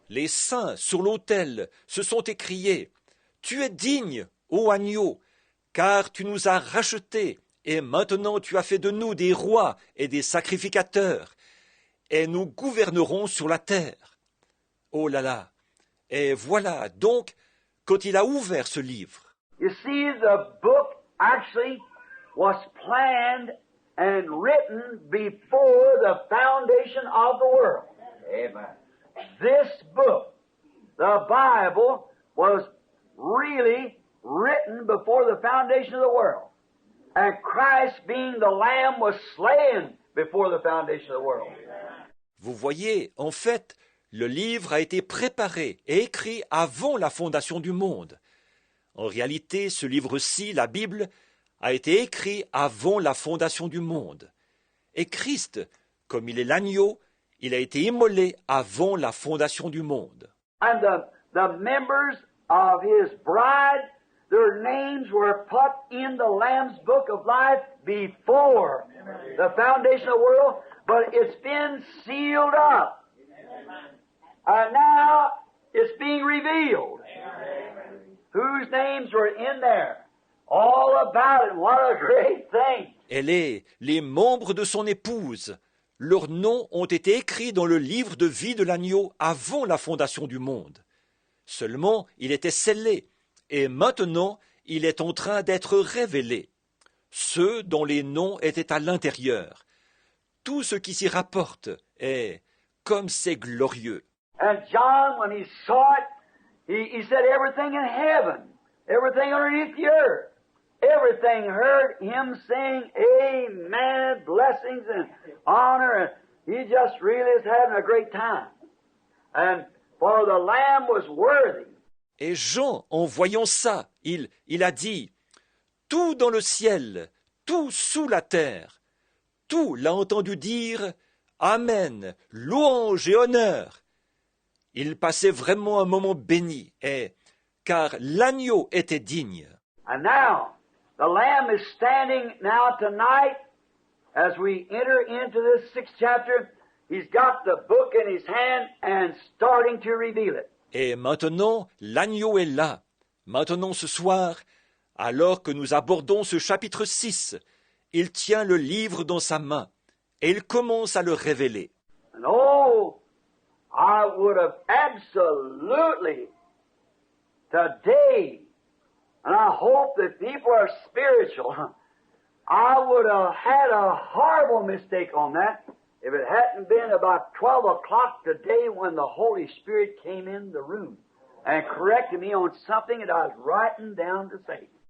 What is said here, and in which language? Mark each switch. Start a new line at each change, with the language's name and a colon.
French: Les saints sur l'autel se sont écriés « Tu es digne, ô agneau, car tu nous as rachetés, et maintenant tu as fait de nous des rois et des sacrificateurs, et nous gouvernerons sur la terre. » Oh là là. Et voilà donc quand il a ouvert ce livre.
English: You see, the book actually was planned and written before the foundation of the world. Amen. This book, the Bible, was really written before the foundation of the world. And Christ being the Lamb was slain before the foundation of the world.
French: Vous voyez, en fait, le livre a été préparé et écrit avant la fondation du monde. En réalité, ce livre-ci, la Bible, a été écrit avant la fondation du monde. Et Christ, comme il est l'agneau, il a été immolé avant la fondation du monde.
English: And the members of his bride, their names were put in the Lamb's book of life before the foundation of the world, but it's been sealed up. And now it's being revealed. Whose names were in there? All about it. What a great thing.
French: Elle est les membres de son épouse. Leurs noms ont été écrits dans le livre de vie de l'agneau avant la fondation du monde. Seulement, il était scellé, et maintenant, il est en train d'être révélé. Ceux dont les noms étaient à l'intérieur. Tout ce qui s'y rapporte est comme c'est glorieux.
English: And John, when he saw it, he said everything in heaven, everything underneath the earth, everything heard him saying, amen, blessings and honor, and he just really is having a great time. And for the Lamb was worthy.
French: Et Jean, en voyant ça, il a dit, tout dans le ciel, tout sous la terre, tout l'a entendu dire, amen, louange et honneur. Il passait vraiment un moment béni, car l'agneau était digne.
English: And now, the Lamb is standing now tonight as we enter into this 6th chapter. He's got the book in his hand and starting to reveal it.
French: Et maintenant, l'agneau est là. Maintenant ce soir, alors que nous abordons ce chapitre 6, il tient le livre dans sa main et il commence à le révéler.
English: And oh, I would have absolutely today, and I hope that people are spiritual, I would have had a horrible mistake on that if it hadn't been about 12 o'clock today when the Holy Spirit came in the room and corrected me on something that I was writing down to say.